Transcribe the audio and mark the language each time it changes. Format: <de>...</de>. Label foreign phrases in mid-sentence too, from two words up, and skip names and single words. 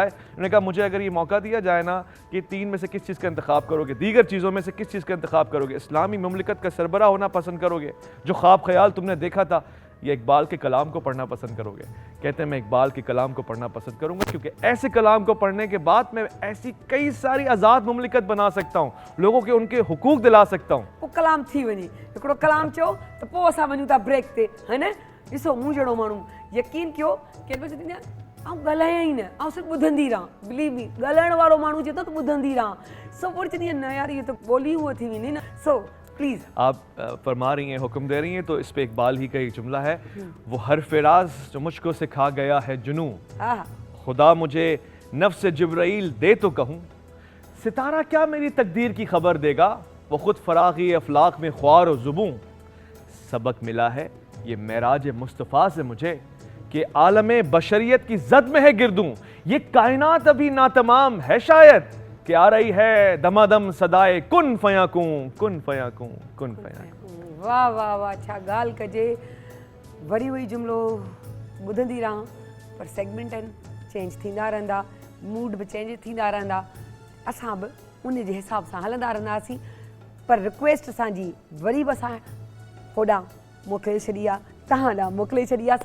<ur>انہوں نے کہا، مجھے اگر یہ موقع دیا جائے نا کہ 3 میں سے کس چیز کا انتخاب کرو گے، دیگر چیزوں میں سے کس چیز کا انتخاب کرو گے، اسلامی مملکت کا سربراہ ہونا پسند کرو گے، جو خواب خیال تم نے دیکھا تھا، یا اقبال کے کلام کو پڑھنا پسند کرو گے? کہتے ہیں، میں اقبال کے کلام کو پڑھنا پسند کروں گا، کیونکہ ایسے کلام کو پڑھنے کے بعد میں ایسی کئی ساری آزاد مملکت بنا سکتا ہوں، لوگوں کے ان کے حقوق دلا سکتا ہوں.</ur> <sd>वो कलाम थी वनी, हिकिड़ो कलाम चो तो पोइ असां वञूं था ब्रेक ते,</sd> <ur>ہے نہ.</ur> <sd>ॾिसो, मूं जहिड़ो माण्हू यकीन कयो कि चवंदी आहियां ॻाल्हायां ई न, ऐं सिर्फ़ु ॿुधंदी रहां।</sd> <en>believe me,</en> <sd>ॻाल्हाइण वारो माण्हू चए थो त ॿुधंदी रहां। सो पोइ चवंदी आहियां, न यार ये तो ॿोली उहा थी वेंदी न। सो प्लीज़,</sd> <ur>آپ فرما رہی ہیں، حکم دے رہی ہیں، تو اس پہ اقبال ہی کا ایک جملہ ہے، وہ ہر فراز جو مجھ کو سکھا گیا ہے جنوں، خدا مجھے نفس جبرائیل دے تو کہوں، ستارہ کیا میری تقدیر کی خبر دے گا، وہ خود فراخی افلاک میں خوار اور زبوں. سبق ملا ہے یہ معراج مصطفیٰ سے مجھے کہ عالم بشریت کی زد میں ہے گردوں، یہ کائنات ابھی ناتمام ہے شاید، کہ آ رہی ہے دمادم صدائے</ur> <ar>كن فيكون كن فيكون كن فيكون.</ar> <sd>वाह वाह वाह, छा ॻाल्हि कजे। वरी वही जुमिलो ॿुधंदी रहां, पर सेगमेंट आहिनि, चेंज थींदा रहंदा, मूड बि चेंज थींदा रहंदा, असां बि उन जे हिसाब सां हलंदा रहंदासीं। पर रिक्वेस्ट असांजी वरी बि असां होॾां मोकिले छॾी आहे, तव्हां ॾांहुं मोकिले छॾी आहे।</sd>